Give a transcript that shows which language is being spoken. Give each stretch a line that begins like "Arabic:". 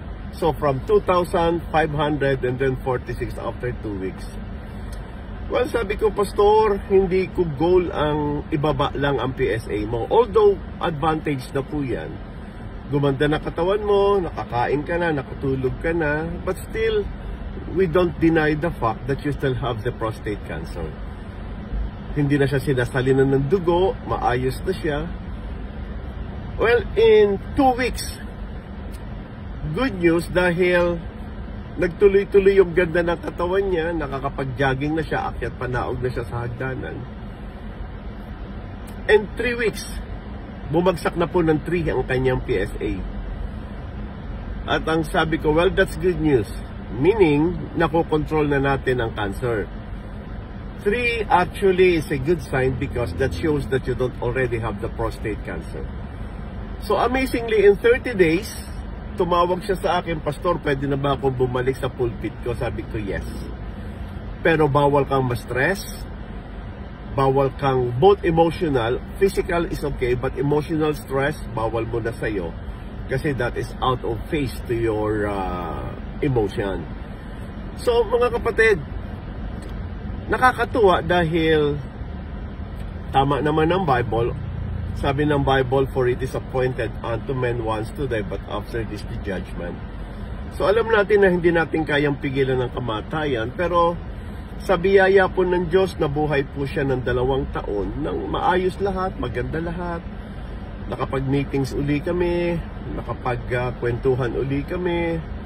English: So from 2,500 and then 46 after 2 weeks.
Filipino: Well, sabi ko, Pastor, hindi ko goal ang ibaba lang ang PSA mo.
English: Although advantage na po yan.
Filipino: Gumanda na katawan mo, nakakain ka na,
English: nakatulog ka na, but still, we don't deny the fact that you still have the prostate cancer.
Filipino: Hindi na siya sinasalinan ng dugo, maayos na siya. Well, in 2 weeks, good news dahil nagtuloy-tuloy yung ganda ng katawan niya, nakakapag-jogging na siya, akyat panaog na siya sa hagdanan. And 3 weeks, bumagsak na po ng 3 ang kanyang PSA. At ang sabi ko,
English: well, that's good news.
Filipino: Meaning, nakokontrol na natin ang cancer.
English: 3 actually is a good sign because that shows that you don't already have the prostate cancer.
Filipino: So amazingly, in 30 days, tumawag siya sa akin, Pastor, pwede na ba akong bumalik sa pulpit ko? Sabi ko, yes. Pero bawal kang ma-stress, bawal kang
English: both emotional, physical is okay, but emotional stress,
Filipino: bawal mo na sa'yo.
English: Kasi that is out of phase to your emotion.
Filipino: So, mga kapatid, nakakatuwa dahil tama naman ng Bible. Sabi ng
English: Bible, for it is appointed unto men once to die, but after this the judgment.
Filipino: So alam natin na hindi natin kayang pigilan ng kamatayan, pero sa biyaya po ng Diyos, nabuhay po siya ng 2 taon nang maayos lahat, maganda lahat. Nakapag-meetings uli kami, nakapag-kwentuhan uli kami.